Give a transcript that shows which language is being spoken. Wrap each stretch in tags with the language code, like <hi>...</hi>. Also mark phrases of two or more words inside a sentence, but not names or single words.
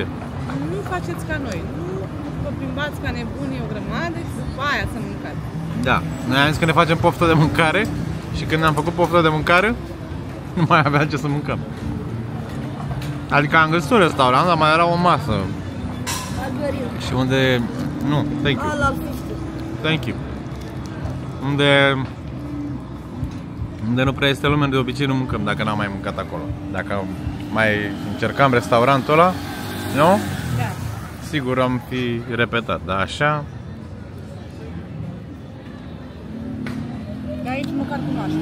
<ro>Nu faceți ca noi, nu vă plimbați ca nebuni o grămadă și după aia să mâncați. Da, noi am zis că ne facem poftă de mâncare și când ne-am făcut poftă de mâncare, nu mai avea ce să mâncăm. Adică am găsit un restaurant, dar mai era o masă. Și unde... Nu,</ro> <en>thank you. Thank you.</en> <ro>Unde nu prea este lume, de obicei nu mâncăm dacă n-am mai mâncat acolo. Dacă mai încercam restaurantul ăla, nu? Da. Sigur am fi repetat, dar așa... De aici măcar cunoaște.</ro>